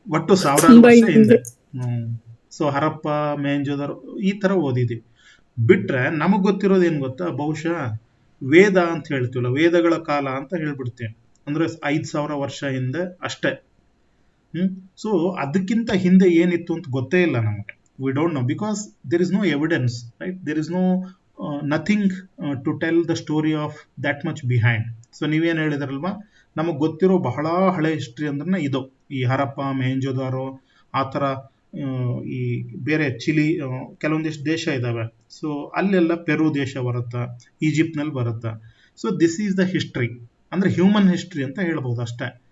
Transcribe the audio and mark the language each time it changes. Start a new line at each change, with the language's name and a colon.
Kannada: ಒಟ್ಟು 1000 ವರ್ಷ ಹಿಂದೆ. ಸೊ ಹರಪ್ಪ, ಮೊಹೆಂಜೊದಾರೋ ಈ ತರ ಓದಿದ್ವಿ. ಬಿಟ್ರೆ ನಮಗ್ ಗೊತ್ತಿರೋದು ಏನ್ ಗೊತ್ತಾ? ಬಹುಶಃ ವೇದ ಅಂತ ಹೇಳ್ತೀವಲ್ಲ, ವೇದಗಳ ಕಾಲ ಅಂತ ಹೇಳ್ಬಿಡ್ತೀವಿ. ಅಂದ್ರೆ 5000 ವರ್ಷ ಹಿಂದೆ ಅಷ್ಟೇ. ಸೊ ಅದಕ್ಕಿಂತ ಹಿಂದೆ ಏನಿತ್ತು ಅಂತ ಗೊತ್ತೇ ಇಲ್ಲ ನಮಗೆ.
English: we don't know because there is no evidence, right? There is no nothing to tell the story of that much behind.
Kannada: So ನೀವೇನು ಹೇಳಿದ್ರಲ್ವಾ, ನಮಗೆ ಗೊತ್ತಿರೋ ಬಹಳ ಹಳೆ ಹಿಸ್ಟ್ರಿ ಅಂದ್ರೆ ಇದು, ಈ ಹರಪ್ಪ, ಮೊಹೆಂಜೊದಾರೋ ಆ ಥರ. ಈ ಬೇರೆ ಚಿಲಿ, ಕೆಲವೊಂದಿಷ್ಟು ದೇಶ ಇದ್ದಾವೆ. ಸೊ ಅಲ್ಲೆಲ್ಲ ಪೆರು ದೇಶ ಬರುತ್ತಾ, ಈಜಿಪ್ಟ್ನಲ್ಲಿ ಬರುತ್ತಾ.
English: so this is the history,
Kannada: ಅಂದ್ರೆ
English: human history
Kannada: ಅಂತ ಹೇಳ್ಬೋದು ಅಷ್ಟೇ.